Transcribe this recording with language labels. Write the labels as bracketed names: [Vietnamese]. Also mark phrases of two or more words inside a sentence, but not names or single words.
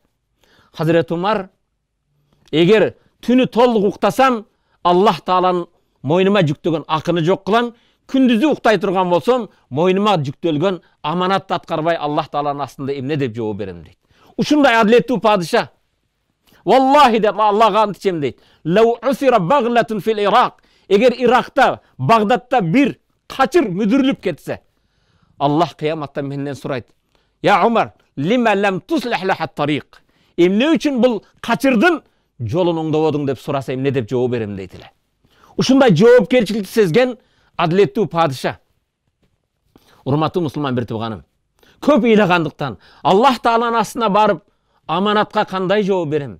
[Kyrgyz] Hazreti Umar, эгер түнү толук уктасам, Аллах Тааланын мойнума жүктөгөн акыны жок кылам, күндүзү уктай турган болсом, мойнума жүктөлгөн аманатты аткарбай Аллах Тааланын астында эмне деп жооп берем дейт. Ушундай адилеттүү падыша. Валлахи деп Аллахга ант ичем дейт. [Arabic] لو عثرت بغلة في العراق. [Kyrgyz] Эгер Иракта, Багдадта бир качыр мүдүрүлүп кетсе, Аллах кыяматта менден сурайт. [Arabic] يا عمر، لما لم تصلح لها الطريق. [Kyrgyz] Эмне үчүн бул качырдын жолун оңдободуң деп сураса, эмне деп жооп берем дейт эле. Ушундай жоопкерчиликти сезген адилеттүү падыша. Урматтуу мусулман бир тууганым, көп ыйлагандыктан Аллах Тааланын астына барып, аманатка кандай жооп берем?